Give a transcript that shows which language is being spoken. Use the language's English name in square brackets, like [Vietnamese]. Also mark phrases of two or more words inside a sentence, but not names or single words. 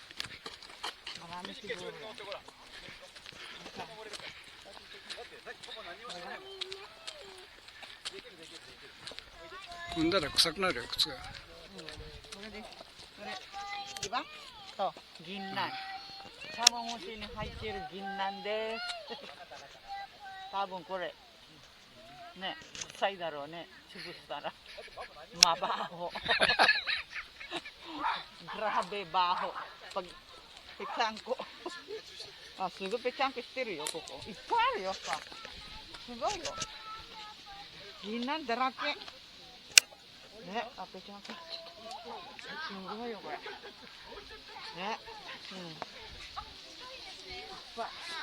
[Japanese] 踏んだら臭くなるよ、靴が。これです。これ、岩と銀杏。茶碗蒸しに入っている銀杏です。多分これ、ね、臭いだろうね。 [Filipino] 潰したら。Mabaho. Grabe baho. Pag pechangko. [Japanese] Ah, すぐぺちゃんこしてるよ、ここ。いっぱいあるよ、さ。すごいよ。銀杏だらけ。ね、あ、ぺちゃんこ。すごいよ、これ。ね、うん。いっぱい。